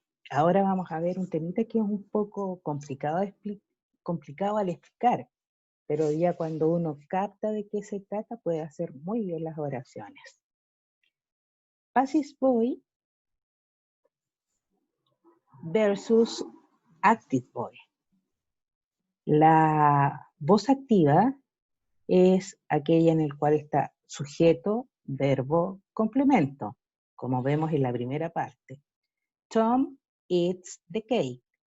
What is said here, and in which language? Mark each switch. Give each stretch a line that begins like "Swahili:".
Spanish: Ahora vamos a ver un temita que es un poco complicado al explicar, pero ya cuando uno capta de qué se trata puede hacer muy bien las oraciones.
English: Passive voice versus active voice.
Spanish: La voz activa es aquella en la cual está sujeto, verbo, complemento, como vemos en la primera parte.
English: Tom eats the cake.